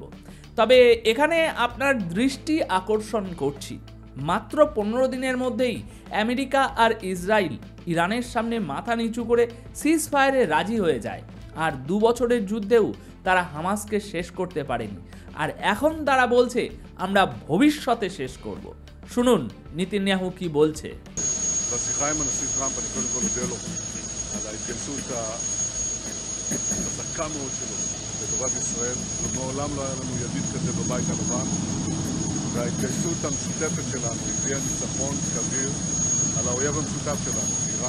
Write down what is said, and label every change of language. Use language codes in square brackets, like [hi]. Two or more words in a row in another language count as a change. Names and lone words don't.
[bn] তবে এখানে আপনার দৃষ্টি আকর্ষণ করছি, মাত্র 15 দিনের মধ্যেই আমেরিকা আর ইসরায়েল ইরানের সামনে মাথা নিচু করে [en] cease fire [bn] রাজি হয়ে যায়, আর 2 বছরের যুদ্ধেও তারা হামাসকে শেষ করতে পারেনি। আর এখন তারা বলছে আমরা ভবিষ্যতে শেষ করব। শুনুন নেতানিয়াহু কি বলছে। [he] חזקה מאוד שלו לטובת ישראל, ומעולם לא היה לנו ידיד כזה בבית הלבן, וההתגייסות המשותפת שלנו הביאה ניצחון כביר על האויב המשותף שלנו, איראן.